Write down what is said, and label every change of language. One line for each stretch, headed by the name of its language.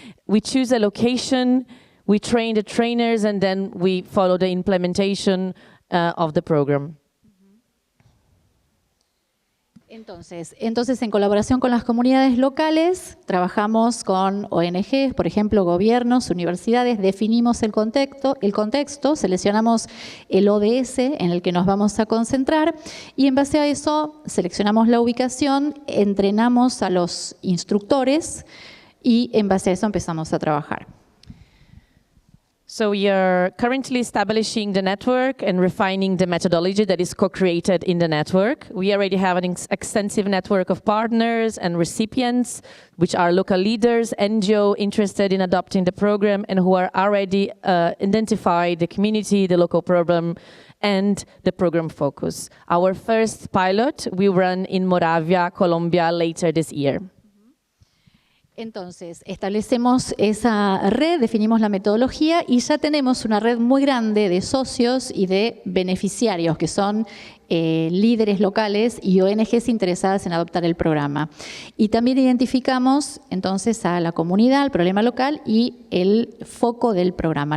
English: We choose a location, we train the trainers, and then we follow the implementation of the program.
Spanish: Entonces, en colaboración con las comunidades locales, trabajamos con ONGs, por ejemplo, gobiernos, universidades, definimos el contexto, seleccionamos el ODS en el que nos vamos a concentrar y en base a eso seleccionamos la ubicación, entrenamos a los instructores y en base a eso empezamos a trabajar.
English: So we are currently establishing the network and refining the methodology that is co-created in the network. We already have an extensive network of partners and recipients, which are local leaders, NGO interested in adopting the program and who are already identified the community, the local problem, and the program focus. Our first pilot will run in Moravia, Colombia later this year.
Spanish: Entonces, establecemos esa red, definimos la metodología y ya tenemos una red muy grande de socios y de beneficiarios que son líderes locales y ONGs interesadas en adoptar el programa. Y también identificamos entonces a la comunidad, al problema local y el foco del programa.